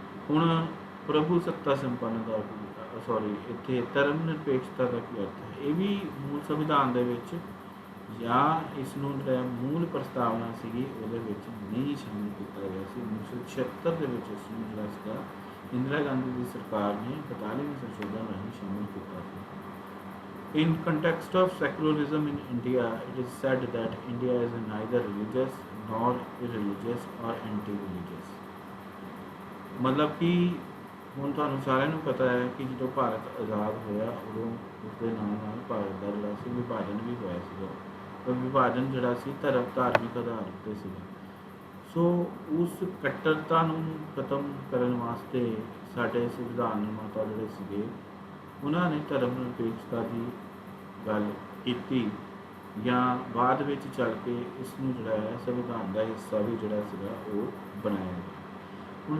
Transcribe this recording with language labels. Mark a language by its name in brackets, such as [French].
[Punjabi] ਹੁਣ ਪ੍ਰਭੂ ਸੱਤਾ ਸੰਪੰਨ ਦਾ ਇੱਥੇ ਧਰਮ ਨਿਰਪੇਖਤਾ ਦਾ ਕੀ ਅਰਥ ਹੈ? ਇਹ ਵੀ ਮੂਲ ਸੰਵਿਧਾਨ ਦੇ ਵਿੱਚ ਜਾਂ ਇਸ ਨੂੰ ਜਿਹੜਾ ਮੂਲ ਪ੍ਰਸਤਾਵਨਾ ਸੀਗੀ ਉਹਦੇ ਵਿੱਚ ਨਹੀਂ ਸ਼ਾਮਿਲ ਕੀਤਾ ਗਿਆ ਸੀ। 1976 ਦੇ ਵਿੱਚ ਇਸ ਨੂੰ ਜਿਹੜਾ ਸੀਗਾ ਇੰਦਰਾ ਗਾਂਧੀ ਦੀ ਸਰਕਾਰ ਨੇ 42ਵੇਂ ਸੰਸ਼ੋਧਨ ਰਾਹੀਂ ਸ਼ਾਮਿਲ ਕੀਤਾ ਸੀ। [English] In context of secularism in India, it is said that India is neither religious nor irreligious or anti-religious। [Punjabi] ਮਤਲਬ ਕਿ ਹੁਣ ਤੁਹਾਨੂੰ ਸਾਰਿਆਂ ਨੂੰ ਪਤਾ ਹੈ ਕਿ ਜਦੋਂ ਭਾਰਤ ਆਜ਼ਾਦ ਹੋਇਆ ਉਦੋਂ ਉਸਦੇ ਨਾਲ ਭਾਰਤ ਦਾ ਜਿਹੜਾ ਸੀ ਵਿਭਾਜਨ ਵੀ ਹੋਇਆ ਸੀਗਾ। ਪਰ ਵਿਭਾਜਨ ਜਿਹੜਾ ਸੀ ਧਾਰਮਿਕ ਆਧਾਰ ਉੱਤੇ ਸੀਗਾ। ਸੋ ਉਸ ਕੱਟੜਤਾ ਨੂੰ ਖਤਮ ਕਰਨ ਵਾਸਤੇ ਸਾਡੇ ਸੰਵਿਧਾਨ ਨਿਰਮਾਤਾ ਜਿਹੜੇ ਸੀਗੇ ਉਹਨਾਂ ਨੇ ਧਰਮ ਨਿਰਪੇਖਤਾ ਦੀ ਗੱਲ ਕੀਤੀ, ਜਾਂ ਬਾਅਦ ਵਿੱਚ ਚੱਲ ਕੇ ਇਸ ਨੂੰ ਜਿਹੜਾ ਹੈ ਸੰਵਿਧਾਨ ਦਾ ਹਿੱਸਾ ਵੀ ਜਿਹੜਾ ਸੀਗਾ ਉਹ ਬਣਾਇਆ ਗਿਆ।